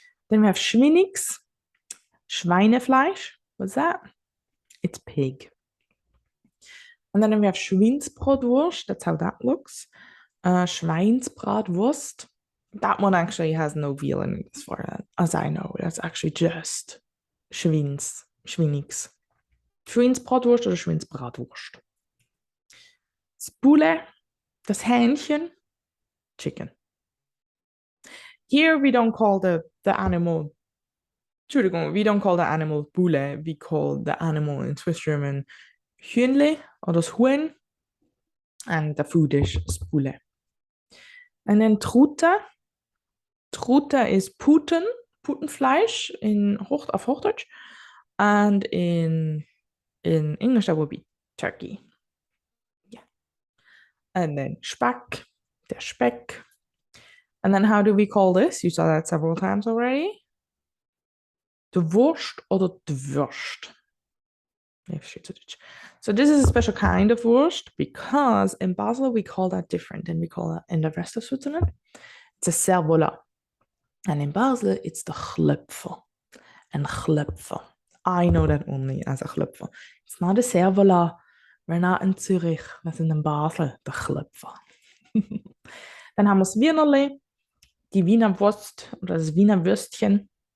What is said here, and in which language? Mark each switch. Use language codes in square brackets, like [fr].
[en] Then we have Schweinix, Schweinefleisch. What's that? It's pig. And then we have Schweinsbratwurst. That's how that looks. Schweinsbratwurst. That one actually has no veal in it, as far as I know. That's actually just Schweinix. [de] Schweinsbratwurst oder Schweinsbratwurst. Das Poulet, das Hähnchen, chicken. [en] Here we don't call the animal, Entschuldigung, we don't call the animal Poulet, we call the animal in Swiss German Hühnle or das Huhn, and the food is Poulet. And then Trute. Trute is Putenfleisch [de] auf Hochdeutsch, [en] and in English that would be turkey. Yeah. And then Speck, der Speck. And then how do we call this? You saw that several times already. The Wurst oder the Wurst. So this is a special kind of Wurst because in Basel we call that different than we call that in the rest of Switzerland. It's a Cervola. And in Basel, it's the Chlöpfer. And Chlöpfer. I know that only as a Chlöpfer. It's not a Cervola. We're not in Zürich. [de] Wir sind in Basel, der Chlöpfer. Dann haben wir das Wienerli, die Wiener Wurst oder das Wiener Würstchen.